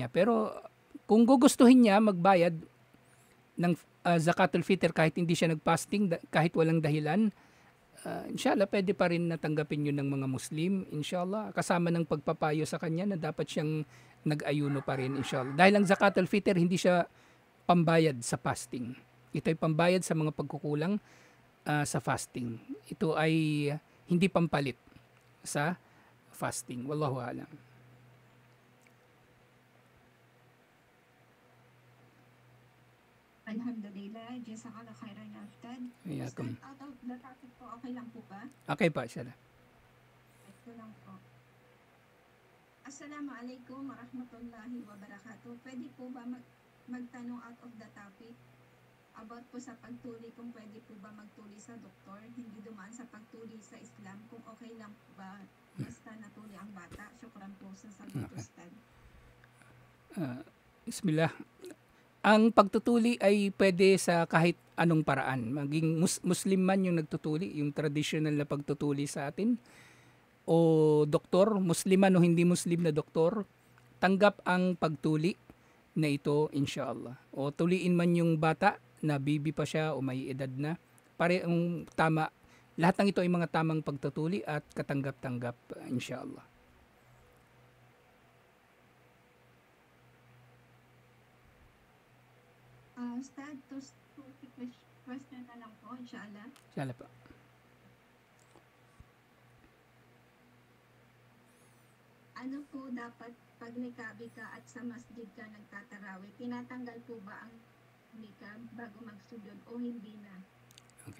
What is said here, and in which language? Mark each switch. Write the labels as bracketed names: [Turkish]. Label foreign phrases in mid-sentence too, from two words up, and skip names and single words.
[Filipino] Pero kung gugustuhin niya magbayad ng zakatul fitr kahit hindi siya nag-fasting, kahit walang dahilan, inshallah pwede pa rin natanggapin yun ng mga Muslim, inshallah, kasama ng pagpapayo sa kanya na dapat siyang nag-ayuno pa rin, inshallah. Dahil ang zakatul fitr hindi siya pambayad sa fasting. Ito ay pambayad sa mga pagkukulang sa fasting. Ito ay hindi pampalit sa fasting. [Arabic] والله أعلم. الحمد لله جزاك الله خيرا يا أستاذ. [Filipino] Iyakum. Ustad, [English] out of the topic [Filipino] po, okay lang po ba? Okay pa, inshallah. Ito lang po. [Arabic] السلام عليكم ورحمة الله وبركاته. [Filipino] Pwede po ba magtanong [English] out of the topic about [Filipino] po sa pagtuli, kung pwede po ba magtuli sa doktor, hindi dumaan sa pagtuli sa Islam, kung okay lang po ba basta natuli ang bata? Syukran po sa sagot, Ustad. Bismillah. Ang pagtutuli ay pwede sa kahit anong paraan. Maging Muslim man yung nagtutuli, yung traditional na pagtutuli sa atin, o doktor, Muslim man o hindi Muslim na doktor, tanggap ang pagtuli na ito, inshallah. O tuliin man yung bata na baby pa siya o may edad na, parehong tama. Lahat ng ito ay mga tamang pagtutuli at katanggap-tanggap, inshallah. Ustad, to question na lang po, inshallah. Inshallah pa. Ano po dapat pag nikabi ka at sa masjid ka nagtatarawih? Tinatanggal po ba ang nikab bago magsujud o hindi na? Okay.